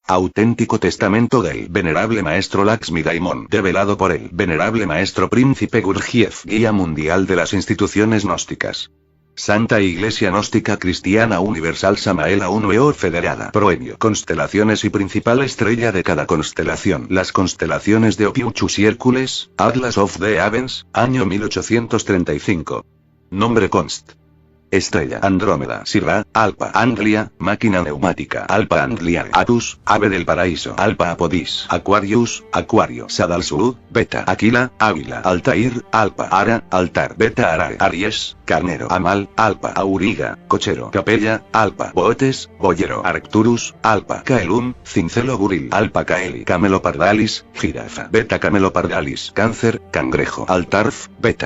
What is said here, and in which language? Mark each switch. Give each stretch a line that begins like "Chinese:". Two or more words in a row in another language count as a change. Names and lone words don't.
Spanish: Auténtico testamento del venerable maestro Laxmi Daimon, develado por el venerable maestro príncipe Gurdjieff, guía mundial de las instituciones gnósticas. Santa Iglesia Gnóstica Cristiana Universal Samaela Unueor Federada. Proemio. Constelaciones y principal estrella de cada constelación. Las constelaciones de Ophiuchus y Hércules, Atlas of the Heavens, año 1835. Nombre const. Estrella Andrómeda Sirra, Alpha Anglia, máquina neumática Alpha Anglia Atus, ave del paraíso Alpha Apodis, Aquarius, Acuario Sadal Sud, Beta Aquila, Águila Altair, Alpha Ara, Altar Beta Arare Aries, Carnero Amal, Alpha Auriga, Cochero Capella, Alpha Boetes, Boyero Arcturus, Alpha Caelum, Cincelo Buril Alpha Caeli Camelopardalis, Jirafa Beta Camelopardalis Cáncer, Cangrejo Altarf, Beta